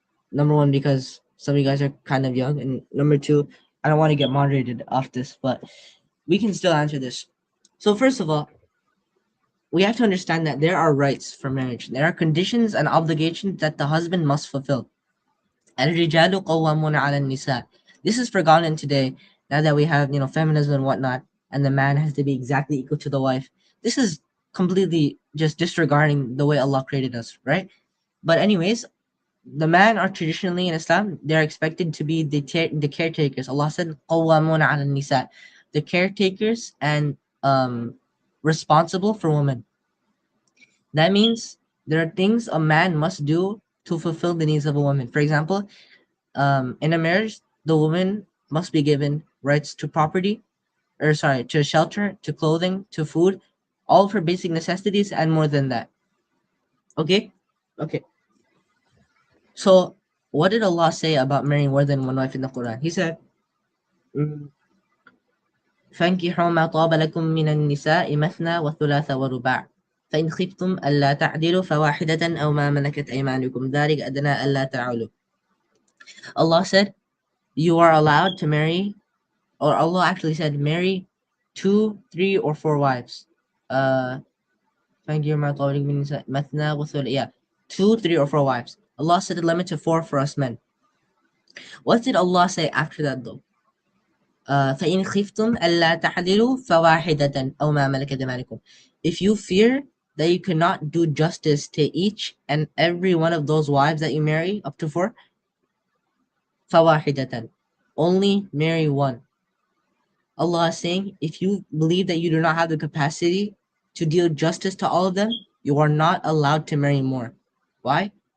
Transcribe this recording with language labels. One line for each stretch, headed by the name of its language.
English: Number one, because some of you guys are kind of young, and number two, I don't want to get moderated off this, but we can still answer this. So first of all, we have to understand that there are rights for marriage. There are conditions and obligations that the husband must fulfill.
Arabic: الرجال قوامون على النساء.
English: This is forgotten today, now that we have, feminism and whatnot, and the man has to be exactly equal to the wife. This is completely just disregarding the way Allah created us, right? But anyways, the men are traditionally in Islam, they're expected to be the caretakers. Allah said,
Arabic: قوامون على النساء,
English: the caretakers and responsible for women. That means there are things a man must do to fulfill the needs of a woman. For example, in a marriage, the woman must be given rights to property, or sorry, to shelter, to clothing, to food, all for basic necessities and more than that. Okay? Okay. So, what did Allah say about marrying more than one wife in the Quran? He said, mm,
Arabic: فانكحوا ما طاب لكم من النساء مثنى وثلاث ورباع فإن خفتم ألا تعدلوا فواحدة أو ما ملكت أيمانكم ذلك أدنى ألا تعولوا.
English: Allah said, you are allowed to marry, or Allah actually said, marry two, three, or four wives.
Arabic: فانكحوا ما طاب لكم من النساء مثنى وثلاث.
English: Yeah, two, three, or four wives. Allah said a limit to four for us men. What did Allah say after that though?
Arabic: فإن خفتم ألا تعدلوا فواحدة أو ما ملكت أيمانكم.
English: If you fear that you cannot do justice to each and every one of those wives that you marry, up to four, فواحدة, only marry one. Allah is saying, if you believe that you do not have the capacity to deal justice to all of them, you are not allowed to marry more. Why?